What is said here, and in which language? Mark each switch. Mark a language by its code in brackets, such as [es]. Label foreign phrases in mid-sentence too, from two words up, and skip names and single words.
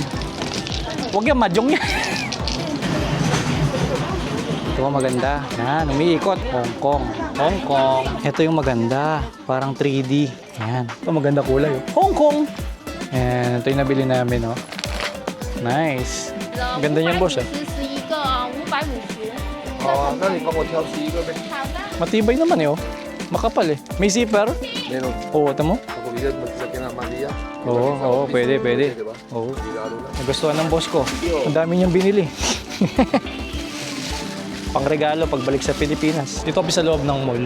[tl] Huwag yan, madyong yan. Ito maganda. Yan, umiikot. Hong Kong. Hong Kong. Ito yung maganda. Parang 3D. Yan. Ito maganda kulay. Oh. Hong Kong. Yan, ito yung nabili namin. Oh. Nice. Ganda niyan, boss. [zh] 是一个550。好啊，那你帮我挑11个呗。好的。 [tl] Matibay naman eh. Oh. Makapal eh. May zipper. Meron. Oo, ito mo? Ako bigyan magsasakyan ng Maria. Oo, pwede, pwede. Diba? Oo. Regalo na. Nagustuhan ng boss ko. Ang dami niyang binili. Pangregalo pagbalik sa Pilipinas. Dito kami sa loob ng mall.